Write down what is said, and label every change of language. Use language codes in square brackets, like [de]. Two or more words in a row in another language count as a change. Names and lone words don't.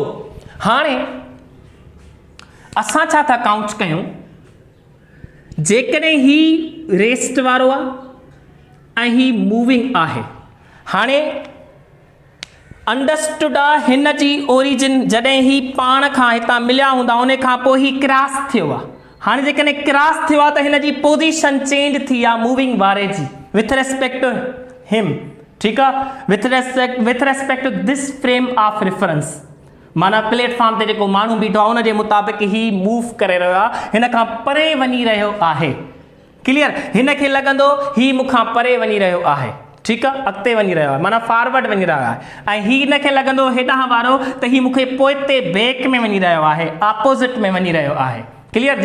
[sd] हाणे असां छा था काउंट कयूं, जेकॾहिं ही रेस्ट वारो आहे ऐं ही मूविंग आहे, हाणे अंडरस्टूड आहे हिन जी ओरिजिन जॾहिं ही पाण खां हितां मिलिया हूंदा, उन खां पोइ ही क्रॉस थियो आहे, हाणे जेकॾहिं क्रॉस थियो आहे त हिन जी पोजीशन चेंज थी आहे मूविंग वारे जी [en] with respect to him, [sd] ठीकु आहे, [en] with respect to this frame of reference, [sd] माना प्लेटफॉर्म ते जेको माण्हू बीठो आहे उनजे मुताबिक़ ही मूव करे रहियो आहे, हिन खां परे वञी रहियो आहे, क्लियर, हिन खे लॻंदो ही मूंखां परे वञी रहियो आहे, ठीकु आहे, अॻिते वञी रहियो आहे, माना फॉरवर्ड वञी रहियो आहे, ऐं ही हिन खे लॻंदो हेॾां वारो त ही मूंखे पोइते बैक में वञी रहियो आहे, ऑपोज़िट में वञी रहियो आहे, क्लियर।